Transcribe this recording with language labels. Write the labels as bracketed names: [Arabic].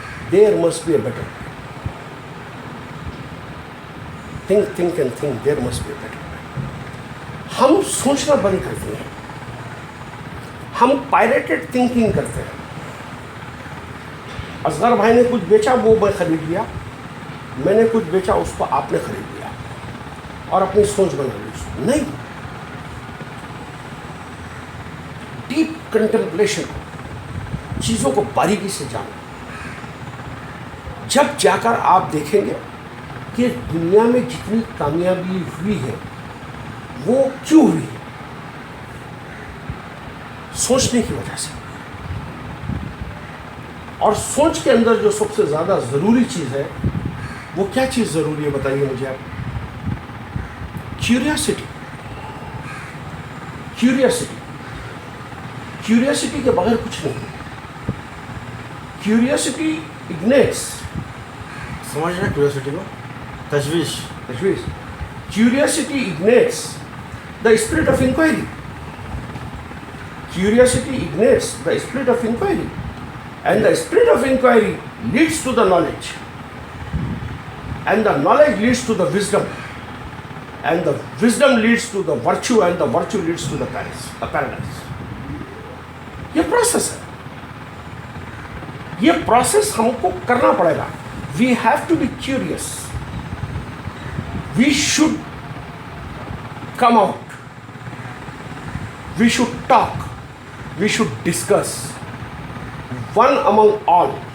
[English] There must be a better way. Think and think. There must be a better way. [Urdu] ہم سوچنا بند کرتے ہیں, ہم پائریٹڈ تھنکنگ کرتے ہیں. اصغر بھائی نے کچھ بیچا, وہ میں خرید لیا. میں نے کچھ بیچا, اس کو آپ نے خرید لیا اور اپنی سوچ بنا لی. نہیں, ڈیپ کنٹمپلیشن, چیزوں کو باریکی سے جانا. جب جا کر آپ دیکھیں گے کہ دنیا میں جتنی کامیابی ہوئی ہے وہ کیوں ہوئی ہے, سوچنے کی وجہ سے. اور سوچ کے اندر جو سب سے زیادہ ضروری چیز ہے, وہ کیا چیز ضروری ہے بتائیے مجھے آپ. کیوریاسٹی. کیوریاسٹی کے بغیر کچھ نہیں. [English] curiosity ignites, [Urdu] سمجھ رہے ہیں کیوریاسٹی کو, تجویش. [English] Curiosity ignites the spirit of inquiry. Curiosity ignites the spirit of inquiry, and the spirit of inquiry leads to the knowledge, and the knowledge leads to the wisdom, and the wisdom leads to the virtue, and the virtue leads to the paradise. [Urdu] یہ process ہے. یہ process ہم کو کرنا پڑے گا. [English] We have to be curious. We should come out. We should talk. We should discuss. One among all.